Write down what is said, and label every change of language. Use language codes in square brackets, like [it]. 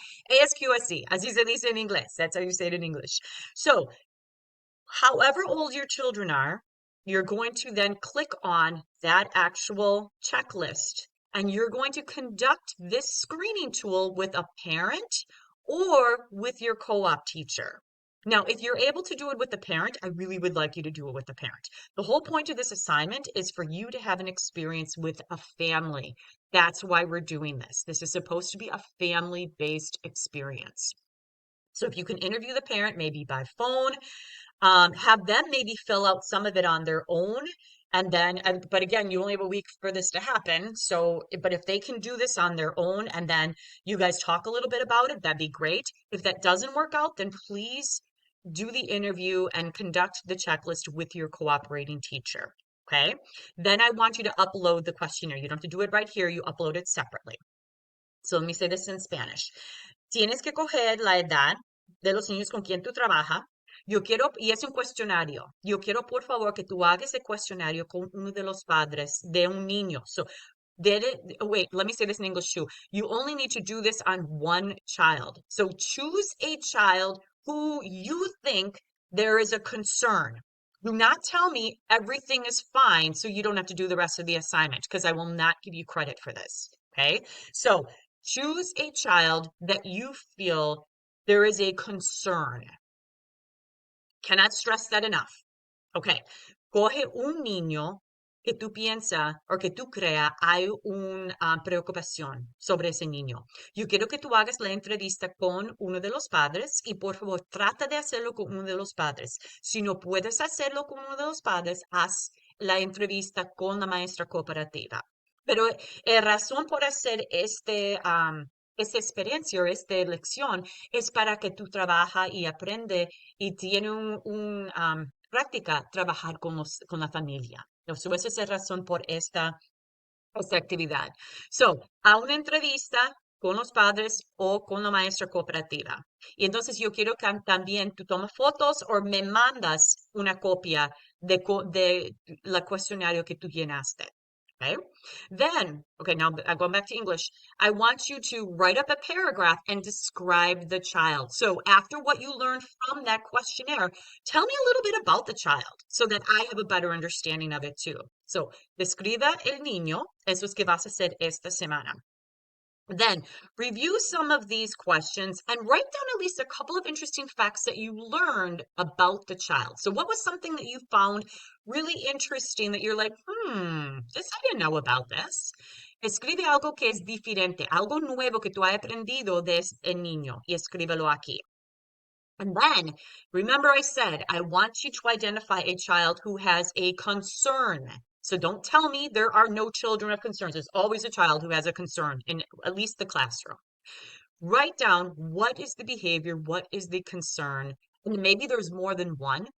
[es] ASQSE, así se dice en inglés. [en] That's how you say it in English. So, however old your children are, you're going to then click on that actual checklist and you're going to conduct this screening tool with a parent or with your co-op teacher. Now, if you're able to do it with the parent, I really would like you to do it with the parent. The whole point of this assignment is for you to have an experience with a family. That's why we're doing this. This is supposed to be a family-based experience. So if you can interview the parent, maybe by phone, have them maybe fill out some of it on their own. And then, but again, you only have a week for this to happen. So, but if they can do this on their own and then you guys talk a little bit about it, that'd be great. If that doesn't work out, then please do the interview and conduct the checklist with your cooperating teacher. Okay. Then I want you to upload the questionnaire. You don't have to do it right here. You upload it separately. So let me say this in Spanish. [es] Tienes que coger la edad de los niños con quien tú trabajas. Yo quiero, y es un cuestionario. Yo quiero, por favor, que tú hagas ese cuestionario con uno de los padres de un niño. [en] So, wait, let me say this in English too. You only need to do this on one child. So choose a child who you think there is a concern. Do not tell me everything is fine so you don't have to do the rest of the assignment because I will not give you credit for this. Okay? So choose a child that you feel there is a concern. Cannot stress that enough. [es] Ok, coge un niño que tú piensas o que tú creas hay una preocupación sobre ese niño. Yo quiero que tú hagas la entrevista con uno de los padres y por favor trata de hacerlo con uno de los padres. Si no puedes hacerlo con uno de los padres, haz la entrevista con la maestra cooperativa. Pero la razón por hacer esta experiencia o esta lección es para que tú trabajas y aprendes y tiene práctica trabajar con la familia. So, esa es la razón por esta actividad. So, a una entrevista con los padres o con la maestra cooperativa. Y entonces yo quiero que también tú tomes fotos o me mandas una copia de la cuestionario que tú llenaste. [en] Okay. Then, okay, now I'm going back to English. I want you to write up a paragraph and describe the child. So after what you learned from that questionnaire, tell me a little bit about the child so that I have a better understanding of it too. [es] So, describa el niño, eso es que vas a hacer esta semana. [en] Then, review some of these questions and write down at least a couple of interesting facts that you learned about the child. So, what was something that you found really interesting that you're like, this I didn't know about this? [es] Escribe algo que es diferente, algo nuevo que tú hayas aprendido de este niño y escríbelo aquí. [en] And then, remember I said, I want you to identify a child who has a concern. So don't tell me there are no children of concerns. There's always a child who has a concern in at least the classroom. Write down what is the behavior, what is the concern, and maybe there's more than one.